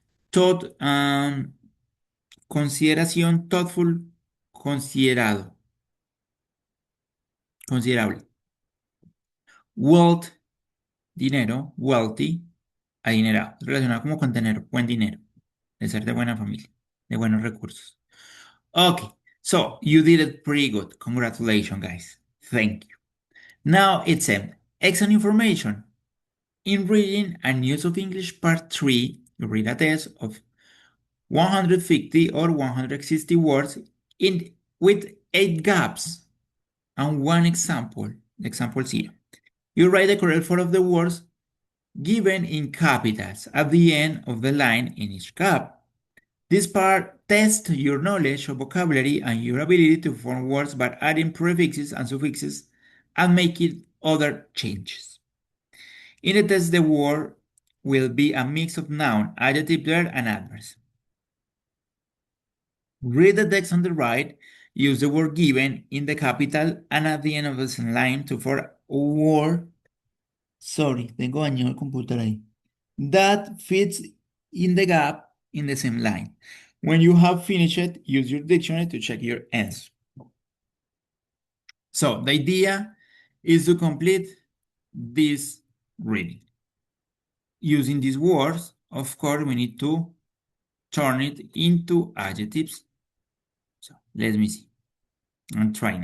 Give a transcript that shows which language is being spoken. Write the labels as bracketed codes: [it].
[en] Thought, consideración, thoughtful, considerado, considerable. Wealth, dinero, wealthy, adinerado. [es] Relacionado como con tener buen dinero, de ser de buena familia, de buenos recursos. [en] Okay, so you did it pretty good. Congratulations, guys. Thank you. Now it's excellent information. In reading and use of English part 3, you read a test of 150 or 160 words with 8 gaps and one example, example 0. You write the correct form of the words given in capitals at the end of the line in each gap. This part tests your knowledge of vocabulary and your ability to form words by adding prefixes and suffixes and making other changes. In the test, the word will be a mix of noun, adjective, verb, and adverbs. Read the text on the right, use the word given in the capital and at the end of the line to form a word. [es] Sorry, tengo dañado el computador ahí. [en] That fits in the gap in the same line. When you have finished it, use your dictionary to check your answer. So the idea is to complete this reading. Using these words, of course, we need to turn it into adjectives. So let me see. I'm trying.